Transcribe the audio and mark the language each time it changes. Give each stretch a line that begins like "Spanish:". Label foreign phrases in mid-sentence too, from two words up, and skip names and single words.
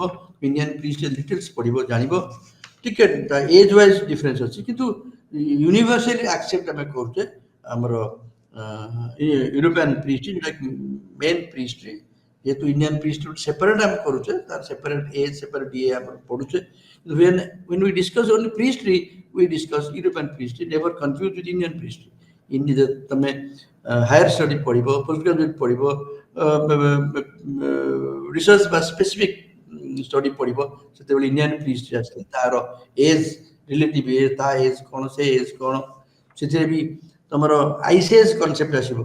English: Indian prehistory details
Odia: ପଢିବ, ଜାଣିବ। ଟିକେ
English: age wise difference
Odia: ଅଛି, କିନ୍ତୁ
English: universally accept
Odia: ଆମେ କରୁଛେ ଆମର
English: European prehistory,
Odia: ଯୋଉଟାକି
English: main prehistory.
Odia: ଯେହେତୁ
English: Indian prehistory separate
Odia: ଆମେ କରୁଛେ, ତାର
English: separate age,
Odia: ସେପାରେଟ୍ ଇଏ ଆମେ ପଢୁଛେ।
English: When we discuss only priestry, we discuss European priestry, never confused with Indian priestry.
Odia: ତମେ
English: higher study
Odia: ପଢିବ,
English: post graduate
Odia: ପଢିବ, ରିସର୍ଚ୍ଚ ବା
English: specific study
Odia: ପଢିବ, ସେତେବେଳେ
English: Indian prehistory
Odia: ଆସିଲେ ତାର
English: age, relative age,
Odia: ତା ଏଜ୍ କ'ଣ, ସେ ଏଜ୍ କ'ଣ, ସେଥିରେ ବି ତମର
English: ICS concept
Odia: ଆସିବ।